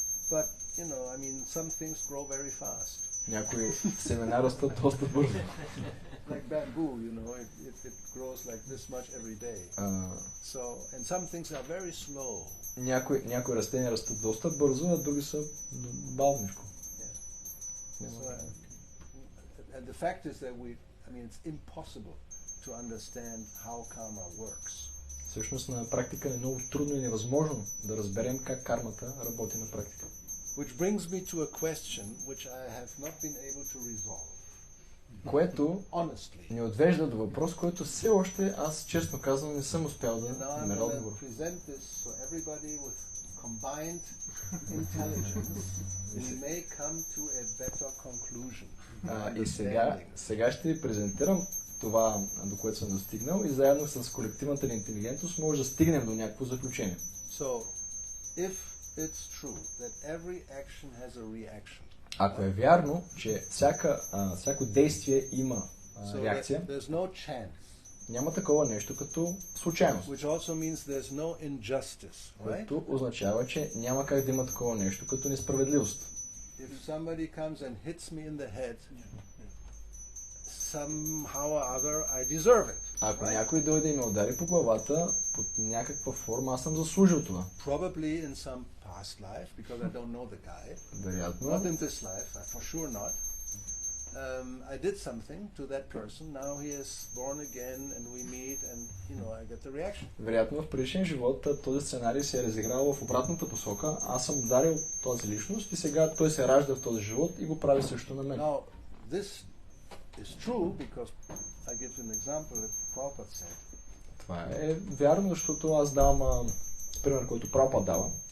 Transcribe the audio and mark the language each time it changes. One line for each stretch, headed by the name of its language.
English: But, you know, I mean, some things grow very fast.
Bulgarian: Някои семена растат доста бързо.
English: Like bamboo, you know, it grows like this much every day. So, and some things are very slow.
Bulgarian: Някои растения растат доста бързо, а други са бавничко.
English: So, and the fact is that it's impossible to understand how karma works.
Bulgarian: Всъщност на практика е много трудно и невъзможно да разберем как кармата работи на практика.
English: Which brings me to a question which I have not been able to resolve.
Bulgarian: Което
English: Honestly.
Bulgarian: ни отвежда до въпрос, който все още аз честно казвам не съм успял да намеря отговор.
English: Present this so everybody with combined intelligence may come to a better conclusion.
Bulgarian: И сега ще ви презентирам това, до което съм достигнал, и заедно с колективната ни интелигентност може да стигнем до някакво заключение.
English: So, if it's true that every action has a reaction.
Bulgarian: Ако е вярно, че всяко действие има реакция,
English: there's no chance.
Bulgarian: Няма такова нещо като случайност.
English: Which also means there's no injustice, right?
Bulgarian: Което означава, че няма как да има такова нещо като несправедливост.
English: If somebody comes and hits me in the head, somehow or other I deserve it.
Bulgarian: Ако някой дойде и ме удари по главата, под някаква форма аз съм заслужил това.
English: Probably in some past life, because I don't know the guy.
Bulgarian: Вероятно.
English: Not in this life, for sure not. I did something to that person. Now he is born again, and we meet, and I get the reaction.
Bulgarian: Вероятно в предишен живот този сценарий се е разиграл в обратната посока. Аз съм ударил този личност и сега той се ражда в този живот и го прави също на мен.
English: Now, this is true because I give you an example that Prabhupada said.
Bulgarian: Това е вярно, защото аз давам пример, който Прабхупад дава.